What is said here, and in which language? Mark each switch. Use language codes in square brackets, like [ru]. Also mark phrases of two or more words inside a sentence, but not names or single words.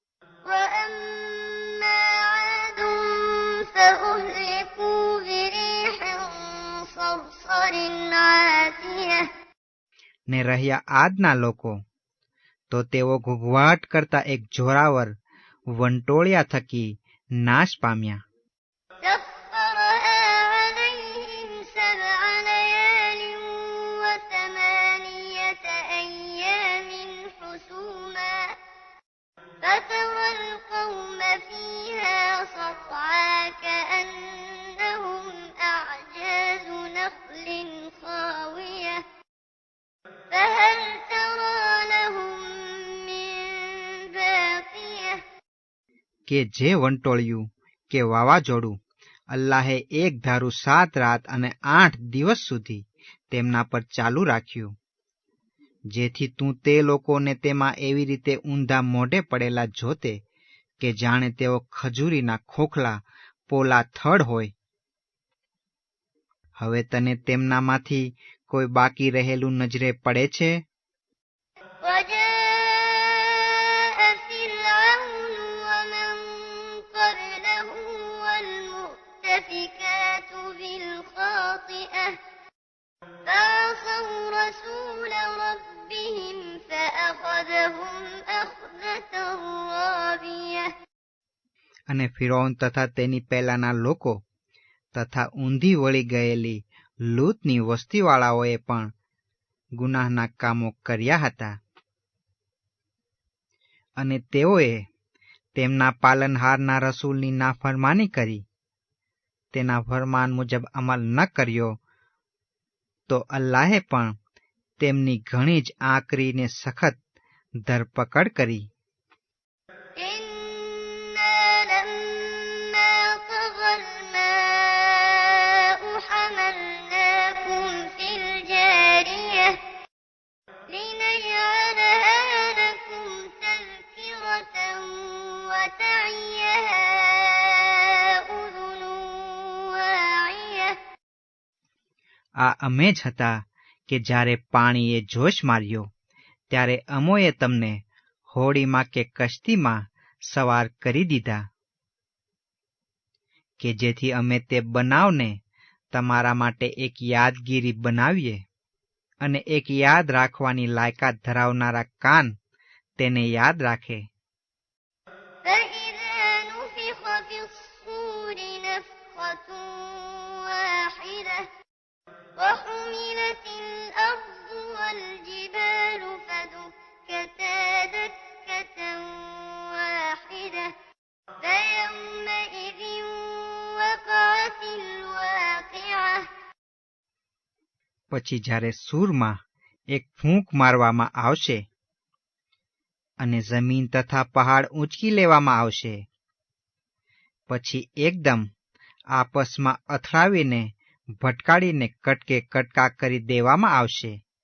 [ar] وأما عاد فأهلكوا بريح صرصر عاتية. [gu] ને રહ્યા આદના લોકો તો તેઓ ઘૂઘવાટ કરતા એક જોરાવર વંટોળિયા થકી નાશ પામ્યા। [ar] سخرها عليهم 7 ليال و8 أيام حسوما فترى القوم فيها صرعى كأنهم أعجاز نخل خاوية فهل ترى لهم من باقية। [gu] કે જે વંટોળિયું કે વાવાઝોડું અલ્લાહે એક ધારું 7 રાત અને 8 દિવસ સુધી તેમના પર ચાલુ રાખ્યું, જેથી તું તે લોકોને તેમાં એવી રીતે ઊંધા મોઢે પડેલા જોતે કે જાણે તેઓ ખજૂરીના ખોખલા પોલા થડ હોય। હવે તને તેમનામાંથી કોઈ બાકી રહેલું નજરે પડે છે? [ar] وجاء فرعون ومن قبله والمؤتفكات بالخاطئة فعصوا رسول ربهم فأخذهم أخذة رابية। [gu] અને ફિરૌન તથા તેની પહેલાના લોકો તથા ઊંધી વળી ગયેલી લૂતની વસ્તીવાળાઓએ પણ ગુનાહના કામો કર્યા હતા, અને તેઓએ તેમના પાલનહારના રસૂલની નાફરમાની કરી, તેના ફરમાન મુજબ અમલ ન કર્યો, તો અલ્લાહે પણ તેમની ઘણી જ આકરી ને સખત ધરપકડ કરી। [ar] إنا لما طغى الماء حملناكم في الجارية لنجعلها لكم تذكرة وتعيها أذن واعية। [gu] આ અમે જ હતા કે જ્યારે પાણીએ જોશ માર્યો ત્યારે અમોએ તમને હોડીમાં કે કશ્તીમાં સવાર કરી દીધા, કે જેથી અમે તે બનાવને તમારા માટે એક યાદગીરી બનાવીએ અને એક યાદ રાખવાની લાયકાત ધરાવનારા કાન તેને યાદ રાખે। [ar] فإذا نفخ في الصور نفخة واحدة وحملت الأرض والجبال فدكتا دكة واحدة فيومئذ وقعت الواقعة। [gu] પછી જ્યારે સૂરમાં એક ફૂંક મારવામાં આવશે અને જમીન તથા પહાડ ઊંચકી લેવામાં આવશે, પછી એકદમ આપસમાં અથડાવીને ભટકાડીને કટકે કટકા કરી દેવામાં આવશે।